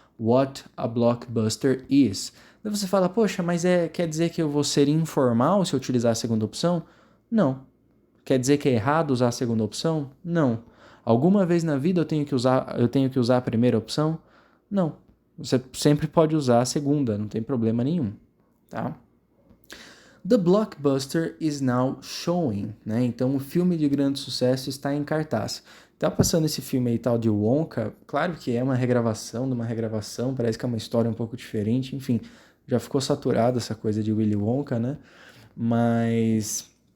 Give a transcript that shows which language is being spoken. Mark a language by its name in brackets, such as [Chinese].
[English] What a blockbuster is. [Portuguese] Daí você fala, poxa, mas quer dizer que eu vou ser informal se eu utilizar a segunda opção? Não. Quer dizer que é errado usar a segunda opção? Não. Alguma vez na vida eu tenho que usar a primeira opção? Não. Você sempre pode usar a segunda, não tem problema nenhum, tá? [English] The blockbuster is now showing, né? [Portuguese] Então o filme de grande sucesso está em cartaz. Tá passando esse filme aí tal de Wonka, claro que é uma regravação de uma regravação, parece que é uma história um pouco diferente, enfim, já ficou saturado essa coisa de Willy Wonka, né? Mas